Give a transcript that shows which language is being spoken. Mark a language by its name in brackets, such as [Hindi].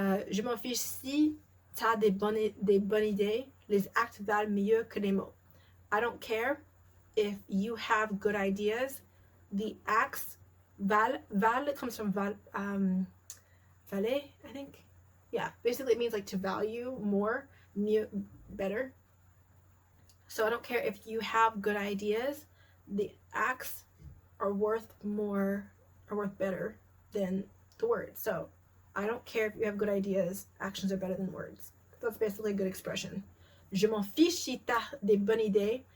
[French] Je m'en fiche si t'as des bonnes idées. Les actes valent mieux que les mots. [English] I don't care if you have good ideas. The acts val comes from valer, I think. Yeah, basically it means like to value more, mieux, better. So I don't care if you have good ideas. The acts are worth better than the words. So I don't care if you have good ideas. Actions are better than words. That's basically a good expression. [French] Je m'en fiche si t'as des bonnes idées.